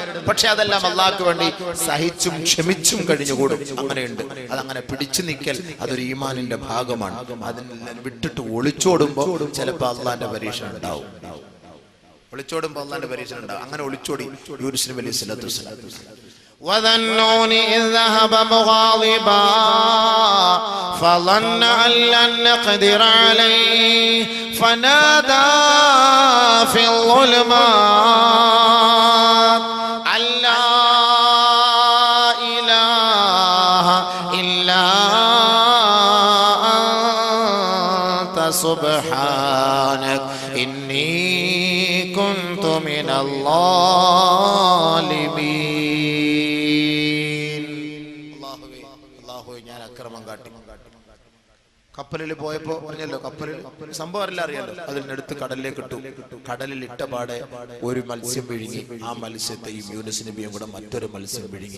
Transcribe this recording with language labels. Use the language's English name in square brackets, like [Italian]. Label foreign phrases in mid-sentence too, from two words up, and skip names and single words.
[Malayalam] പക്ഷെ അതെല്ലാം അള്ളാഹ്ക്ക് വേണ്ടി സഹിച്ചും ക്ഷമിച്ചും കഴിഞ്ഞുകൂടും. അങ്ങനെയുണ്ട്. അതങ്ങനെ പിടിച്ചു നിൽക്കൽ അതൊരു ഈമാനിന്റെ ഭാഗമാണ്. അതിനെ വിട്ടിട്ട് ഒളിച്ചോടുമ്പോ ചിലപ്പോൾ അള്ളാന്റെ പരീക്ഷണം ഉണ്ടാവും. ഒളിച്ചോടുമ്പോ അള്ളാന്റെ പരീക്ഷണം ഉണ്ടാവും. അങ്ങനെ ഒളിച്ചോടി യൂനുസ് നബി [Arabic] عليه الصلاة والسلام. وذنون إذ ذهب مغاضبا فظن أن لن نقدر عليه فنادى في الظلمات أن لا إله إلا أنت سبحانك إني كنت من الظالمين. [Malayalam] കപ്പലിൽ പോയപ്പോ പറഞ്ഞല്ലോ, കപ്പലിൽ സംഭവം എല്ലാം അറിയാലോ. അതിനടുത്ത് കടലിലേക്ക് ഇട്ടു. കടലിൽ ഇട്ട പാടെ ഒരു മത്സ്യം വിഴുങ്ങി. ആ മത്സ്യത്തെയും യൂനുസ് നബിയും കൂടെ മറ്റൊരു മത്സ്യം വിഴുങ്ങി.